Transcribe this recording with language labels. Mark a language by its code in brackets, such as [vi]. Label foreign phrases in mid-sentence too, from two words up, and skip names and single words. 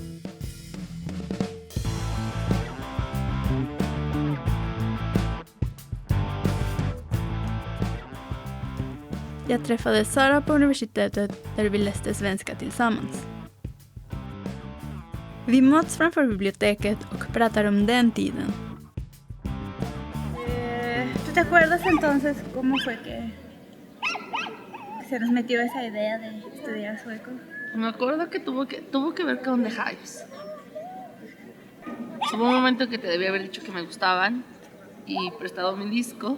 [sv] Jag träffade Sara på universitetet där vi läste svenska tillsammans. Vi möts framför biblioteket och pratar om den tiden. [es] ¿Tú te acuerdas entonces cómo fue que se nos metió esa idea de estudiar sueco? Me acuerdo que tuvo que ver con The Hives. Hubo un momento que te debía haber dicho que me gustaban y prestado mi disco.